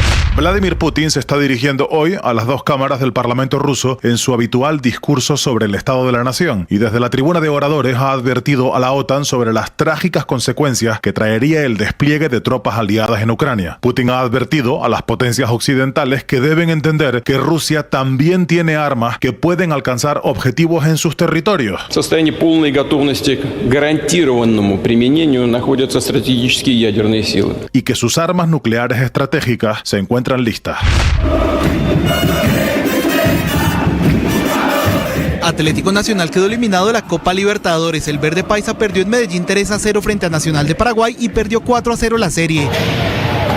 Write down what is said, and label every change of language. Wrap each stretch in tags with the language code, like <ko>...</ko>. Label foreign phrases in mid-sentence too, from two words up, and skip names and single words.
<es>Vladimir Putin se está dirigiendo hoy a las 2 cámaras del Parlamento ruso en su habitual discurso sobre el estado de la nación y desde la tribuna de oradores ha advertido a la OTAN sobre las trágicas consecuencias que traería el despliegue de tropas aliadas en Ucrania. Putin ha advertido a las potencias occidentales que deben entender que Rusia también tiene armas que pueden alcanzar objetivos en sus territorios.</es> <ru>В состоянии полной готовности к гарантированному применению находятся стратегические ядерные силы.</ru> <es>Y que sus armas nucleares estratégicas se encuentran listas. Atlético Nacional quedó eliminado de la Copa Libertadores. El verde paisa perdió en Medellín 3-0 frente a Nacional de Paraguay y perdió 4-0 la serie.</es>